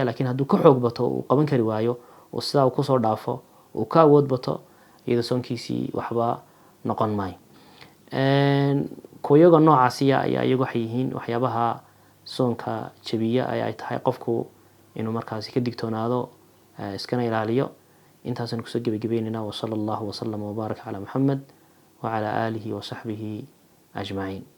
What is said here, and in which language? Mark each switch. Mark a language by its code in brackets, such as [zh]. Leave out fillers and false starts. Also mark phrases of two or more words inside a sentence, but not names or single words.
[so] laakiin hadduu ka xoog bato uu qaban kari waayo oo sidaa uu kusoo dhaafo uu ka awood bato iyada soonkiisii waxba noqon maayo. kuyaga noocaasiya ayaa iyagu waxay yihiin waxyaabaha soonka jabiya ay tahay qofku inuu markaasi ka digtoonaado iskana ilaaliyo. intaasaan kusoo gebagabeynayna [ar] وصلى الله وسلم وبارك على محمد وعلى آله وصحبه أجمعين.